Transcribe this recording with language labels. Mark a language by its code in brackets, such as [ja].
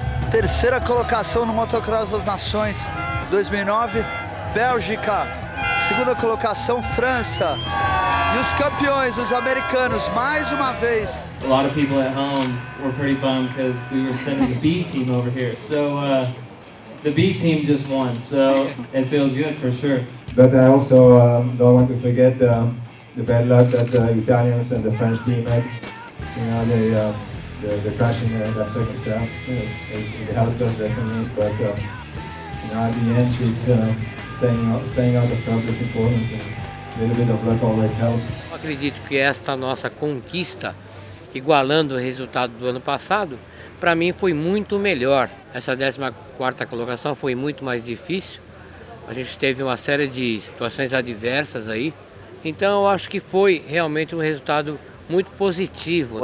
[pt] Terceira colocação no Motocross das Nações 2009, Bélgica. Segunda colocação, França. E os campeões, os americanos, mais uma vez. [en] A lot of people at home were pretty bummed because we were sending the B team over here. So the B team just won, so it feels good for sure. But I also don't want to forget the bad luck that the Italians and the French team had. You know, the crashing that circumstance, it helped us definitely, but at the end it's staying out of trouble is important. A little bit of luck always helps. [pt] Eu acredito que esta nossa conquista, igualando o resultado do ano passado, para mim foi muito melhor. Essa 14ª colocação foi muito mais difícil. A gente teve uma série de situações adversas aí, então eu acho que foi realmente um resultado muito positivo.